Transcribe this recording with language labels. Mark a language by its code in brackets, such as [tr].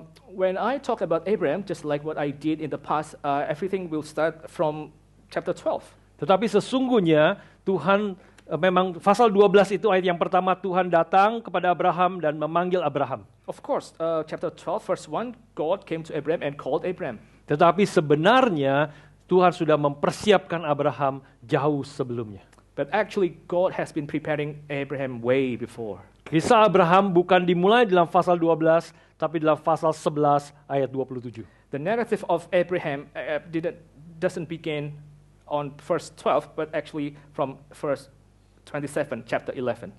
[en] When I talk about Abraham, just like what I did in the past, everything will start from chapter 12. [id] Tetapi sesungguhnya Tuhan memang pasal 12 itu ayat yang pertama, Tuhan datang kepada Abraham dan memanggil Abraham. [en] Of course, chapter 12, verse 1, God came to Abraham and called Abraham. [id] Tetapi sebenarnya Tuhan sudah mempersiapkan Abraham jauh sebelumnya. [en] But actually, God has been preparing Abraham way before. [id] Kisah Abraham bukan dimulai dalam pasal 12, tapi dalam pasal 11 ayat 27. [en] The narrative of Abraham doesn't begin on verse 12, but actually from verse 27, chapter 11.